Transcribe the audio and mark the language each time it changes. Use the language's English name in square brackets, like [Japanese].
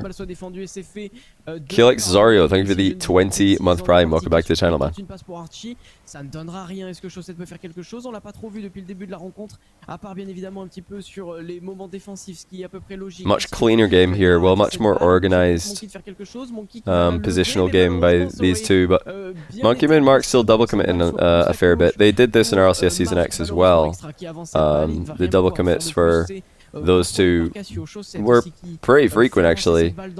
[English] Kilix Zorio, thank you for the 20-month prime. Welcome back to the channel, man. [French] Ça ne donnera rien. Est-ce que Chaussette peut faire quelque chose? On l'a pas trop vu depuis le début de la rencontre, à part bien évidemment un petit peu sur les moments défensifs, ce qui est à peu près logique. [English] Much cleaner game here, well, much more organized positional game by these two, but Monkeyman and Mark still double committing a fair bit. They did this in RLCS Season X as well. The double commits for those two were pretty frequent actually.